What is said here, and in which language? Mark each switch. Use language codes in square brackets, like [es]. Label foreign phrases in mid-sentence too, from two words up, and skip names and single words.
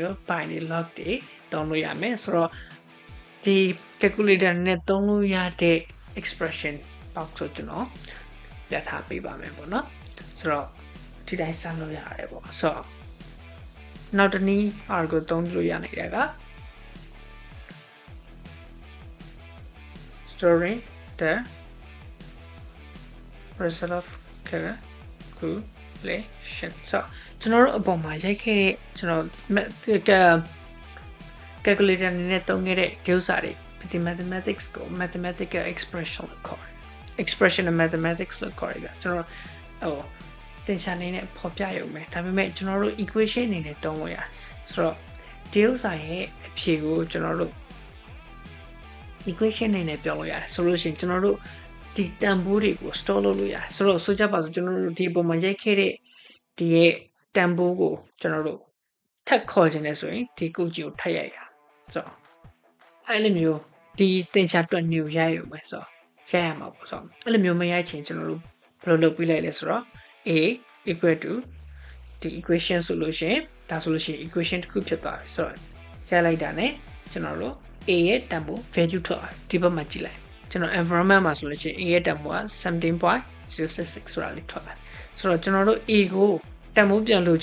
[my] မျိုး pi နဲ့ log တွေတောင်းလို့ရမယ်ဆိုတော့ဒီ calculator နဲ့သုံးလို့ရတဲ့ [en] expression box [my] ကိုကျွန်တော်ပြထားပေးပါမယ်ပေါ့နော်ဆိုတော့ဒီတိုင်းစမ်းလို့ရတယ်ပေါ့ဆိုတော့နောက်တနည်း R ကိုသုံးလို့ရနေတာက [en] storing the result of calculation [my] ဆိုကျွန်တော်တို့အပေါ်မှာရိုက်ခဲ့တဲ့ကျွန်တော် calculator နဲ့သုံးခဲ့တဲ့ဒီဥစ္စာတွေ mathematics ကို [en] mathematical expression [my] လို့ခေါ်တယ် [en] expression of mathematics [my] လို့ခေါ်ရတယ်ကျွန်တော်သင်္ချာနေနဲ့ဖော်ပြရုံပဲဒါပေမဲ့ကျွန်တော်တို့ equation အနေနဲ့သုံးလို့ရတယ်ဆိုတော့ဒီဥစ္စာရဲ့အဖြေကိုကျွန်တော်တို့ equation အနေနဲ့ပြောလို့ရတယ်ဆိုလို့ရှိရင်ကျွန်တော်တို့ဒီတန်ဖိုးတွေကို store လုပ်လို့ရတယ်ဆိုတော့ဆိုကြပါစို့ကျွန်တော်တို့ဒီအပေါ်မှာရိုက်ခဲ့တဲ့ဒီရဲ့တန်ဖိုးကိုကျွန်တော်တို့ထပ်ခေါ်ခြင်းနဲ့ဆိုရင်ဒီကုတ်ကြီးကိုထပ်ရိုက်ရဆိုတော့အဲ့လိုမျိုးဒီသင်္ချာတွက်နေကိုရိုက်ရုံပဲဆိုတော့ရိုက်ရမှာပေါ့ဆိုတော့အဲ့လိုမျိုးမရိုက်ချင်ကျွန်တော်တို့ဘယ်လိုလုပ်ပြီးလိုက်လဲဆိုတော့ [en] a equal to [my] ဒီ equation ဆိုလို့ရှိရင်ဒါဆိုလို့ရှိရင် equation တစ်ခုဖြစ်သွားပြီဆိုတော့ရိုက်လိုက်တာ ਨੇ ကျွန်တော်တို့ A ရဲ့ [en] tempo value [my] ထွက်လာဒီဘက်မှာကြည့်လိုက်ကျွန်တော် environment မှာဆိုလို့ရှိရင် A ရဲ့ tempo က 17.066 ဆိုတာလေးထွက်လာဆိုတော့ကျွန်တော်တို့ A ကို tempo ပြန်လိုချ